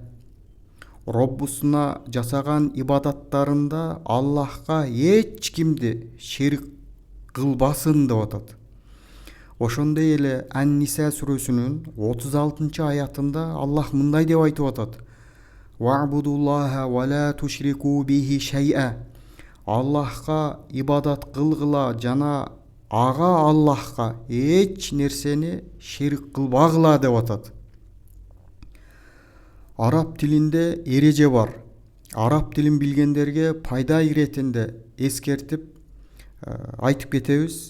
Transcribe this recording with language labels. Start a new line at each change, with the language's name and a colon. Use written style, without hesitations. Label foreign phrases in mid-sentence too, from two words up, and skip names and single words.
Kyrgyz: Роббусуна жасаган ибадаттарында Аллахка эч кимди шерик кылбасын деп атат. Ошондой эле Ан-Ниса сүрөсүнүн 36 аятында Аллах мындай деп айтып атат:
Arabic: "واعبدوا الله ولا تشركوا به شيئا."
Kyrgyz: Аллахка ибадат кылгыла жана ага Аллахка эч нерсени шерик кылбагыла деп атат. Араб тилинде эреже бар. Араб тилин билгендерге пайда иретинде эскертип айтып кетебиз.